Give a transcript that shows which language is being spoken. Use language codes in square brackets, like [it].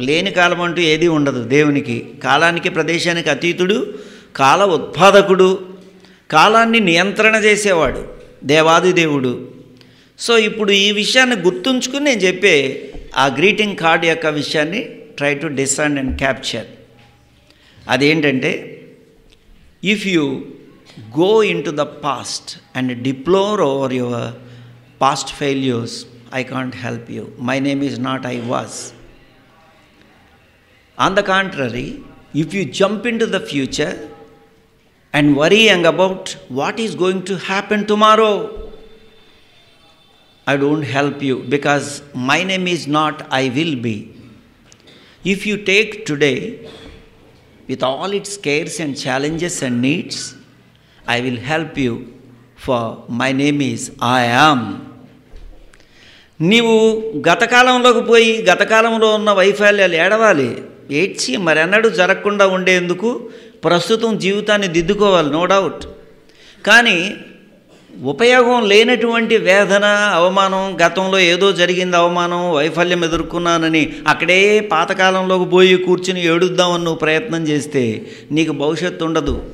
[te] లేని కాలం అంటూ ఏది ఉండదు దేవునికి. కాలానికి ప్రదేశానికి అతీతుడు, కాల ఉత్పాదకుడు, కాలాన్ని నియంత్రణ చేసేవాడు దేవాది దేవుడు. సో ఇప్పుడు ఈ విషయాన్ని గుర్తుంచుకుని నేను చెప్పే ఆ గ్రీటింగ్ కార్డ్ యొక్క విషయాన్ని [en] Try to discern and capture. [te] అదేంటంటే, [en] If you go into the past and deplore over your past failures, I can't help you. My name is not I was. On the contrary, if you jump into the future and worrying about what is going to happen tomorrow, I don't help you, because my name is not I will be. If you take today with all its cares and challenges and needs, I will help you, for my name is I am. [te] నీవు గతకాలంలోకి పోయి గతకాలంలో ఉన్న వైఫల్యాలు ఏడవాలి, ఏడ్చి మరెన్నడూ జరగకుండా ఉండేందుకు ప్రస్తుతం జీవితాన్ని దిద్దుకోవాలి, నో డౌట్. కానీ ఉపయోగం లేనటువంటి వేదన, అవమానం, గతంలో ఏదో జరిగింది అవమానం, వైఫల్యం ఎదుర్కొన్నానని అక్కడే పాతకాలంలోకి పోయి కూర్చుని ఏడుద్దామని నువ్వు ప్రయత్నం చేస్తే నీకు భవిష్యత్తు ఉండదు.